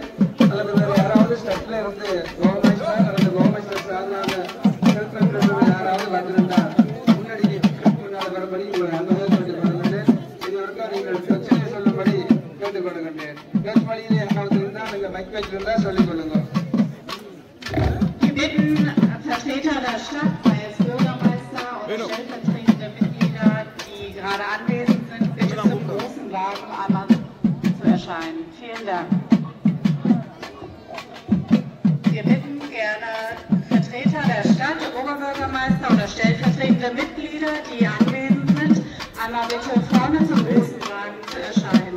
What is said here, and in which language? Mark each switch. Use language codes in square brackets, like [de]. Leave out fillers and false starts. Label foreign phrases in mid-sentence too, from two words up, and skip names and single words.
[ta] அல்லது வேறு யாராவது ஸ்டெப்ல இருந்து கவர்மெண்ட் அல்லது கவர்மெண்ட் சார்ந்தாங்க யாராவது வந்திருந்தால் முன்னாடி முன்னால் வரும்படி உங்களை அன்பாக கேட்டுக்கொள்கின்றேன். இதுவரைக்கும் நீங்கள் பிரச்சனை சொல்லும்படி கேட்டுக்கொள்கின்றேன். பேச்சு வழியில் யாராவது இருந்தால் நீங்கள் மைக் வச்சிருந்தா சொல்லிக் கொள்ளுங்க. [de] Wir bitten Vertreter der Stadt, sei es Bürgermeister oder stellvertretende Mitglieder, die gerade anwesend sind, bitte zum großen Wagen einmal zu erscheinen. Vielen Dank. Wir bitten gerne Vertreter der Stadt, Oberbürgermeister oder stellvertretende Mitglieder, die anwesend sind, einmal bitte vorne zum großen Wagen zu erscheinen.